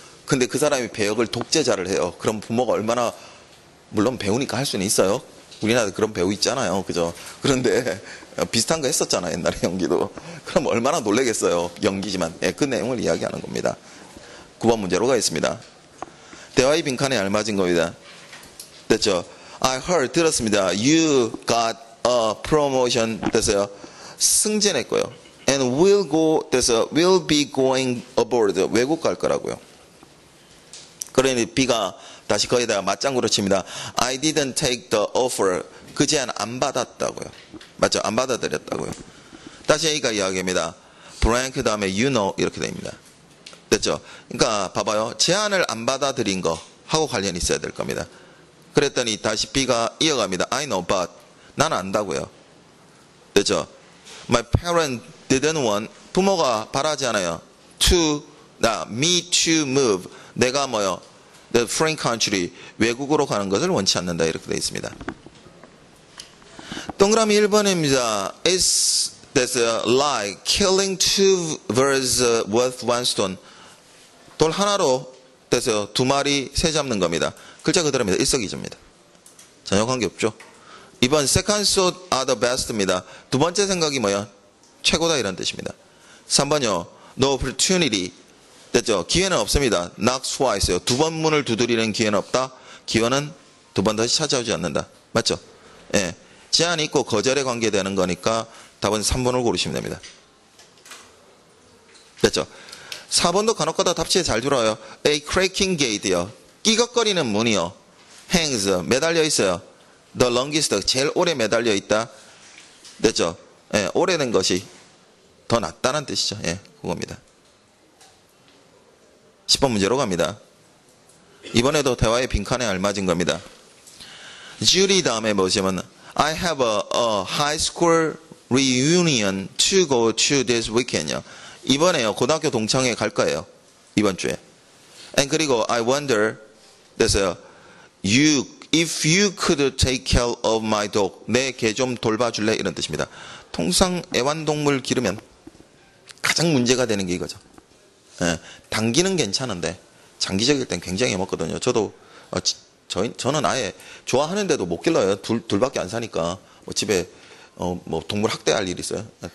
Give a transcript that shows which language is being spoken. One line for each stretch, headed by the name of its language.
Korean: 근데 그 사람이 배역을 독재자를 해요. 그럼 부모가 얼마나, 물론 배우니까 할 수는 있어요. 우리나라도 그런 배우 있잖아요. 그죠? 그런데 비슷한 거 했었잖아요. 옛날에 연기도. 그럼 얼마나 놀라겠어요. 연기지만. 그 내용을 이야기하는 겁니다. 9번 문제로 가겠습니다. 대화의 빈칸에 알맞은 겁니다. 됐죠?
English: I heard,
Korean: 들었습니다.
English: You got a promotion.
Korean: 됐어요? 승진했고요.
English: And will go, 됐어요? Will be going abroad.
Korean: 외국 갈 거라고요. 그러니 B가 다시 거기다가 맞장구로 칩니다.
English: I didn't take the offer.
Korean: 그 제안 안 받았다고요. 맞죠? 안 받아들였다고요. 다시 A가 이야기합니다. blank 다음에 you know 이렇게 됩니다. 됐죠? 그러니까 봐봐요. 제안을 안 받아들인 거 하고 관련이 있어야 될 겁니다. 그랬더니 다시 B가 이어갑니다.
English: I know but
Korean: 나는 안다고요. 됐죠?
English: My parents didn't want,
Korean: 부모가 바라지 않아요.
English: me to move.
Korean: 내가 뭐요?
English: The foreign country,
Korean: 외국으로 가는 것을 원치 않는다. 이렇게 되어 있습니다. 동그라미 1번입니다.
English: It's like killing two birds with one stone.
Korean: 돌 하나로 됐어요. 두 마리 새 잡는 겁니다. 글자 그대로입니다. 일석이조입니다. 전혀 관계없죠. 2번 second thought are the best입니다. 두 번째 생각이 뭐야? 최고다 이런 뜻입니다. 3번요.
English: No opportunity.
Korean: 됐죠? 기회는 없습니다. knock twice요. 두 번 문을 두드리는 기회는 없다. 기회는 두 번 다시 찾아오지 않는다. 맞죠? 예. 제한이 있고 거절에 관계되는 거니까 답은 3번을 고르시면 됩니다. 됐죠? 4번도 간혹가다 답지에 잘 들어와요.
English: A cracking gate요. 끼걱거리는 문이요.
Korean: hangs, 매달려 있어요.
English: The longest,
Korean: 제일 오래 매달려 있다. 됐죠? 예, 오래된 것이 더 낫다는 뜻이죠. 예, 그겁니다. 10번 문제로 갑니다. 이번에도 대화의 빈칸에 알맞은 겁니다.
English: Judy
Korean: 다음에 보시면
English: I have a high school reunion to go to this weekend요.
Korean: 이번에요. 고등학교 동창회 갈 거예요. 이번 주에.
English: And
Korean: 그리고
English: I wonder 됐어요. If you could take care of my dog.
Korean: 내 개 좀 돌봐줄래? 이런 뜻입니다. 통상 애완동물 기르면 가장 문제가 되는 게 이거죠. 예, 단기는 괜찮은데 장기적일 땐 굉장히 먹거든요. 저도 저는 아예 좋아하는데도 못 길러요. 둘밖에 안 사니까 뭐 집에 뭐 동물 학대할 일이 있어요.